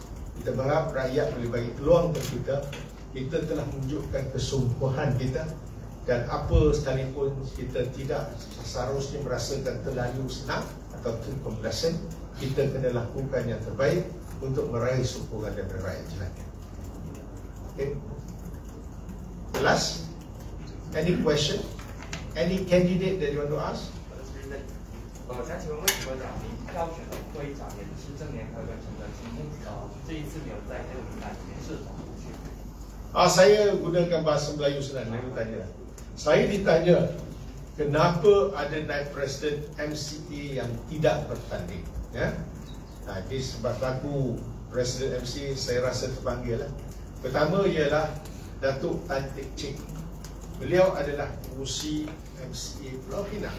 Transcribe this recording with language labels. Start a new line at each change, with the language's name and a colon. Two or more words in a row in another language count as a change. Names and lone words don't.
Malay: Kita berharap rakyat boleh bagi peluang kepada kita. Kita telah menunjukkan kesungguhan kita, dan apa sekalipun kita tidak seharusnya merasakan terlalu senang atau terkomplasen, kita kena lakukan yang terbaik untuk meraih sokongan daripada rakyat jelata.
English: Okay. Last, any question? Any candidate that you want to ask?
Chinese: 我想请问，为什么两名票选的会长也是正联合跟陈德清这一次没有在那个名单里面是否出去？
Malay: Saya gunakan bahasa Melayu senang. Saya ditanya kenapa ada naib presiden MCA yang tidak bertanding, ya? Jadi sebab aku presiden MCA, saya rasa terpanggil lah. Pertama ialah Datuk Tan Teck Chin. Beliau adalah pengurusi MCA Pulau Pinang.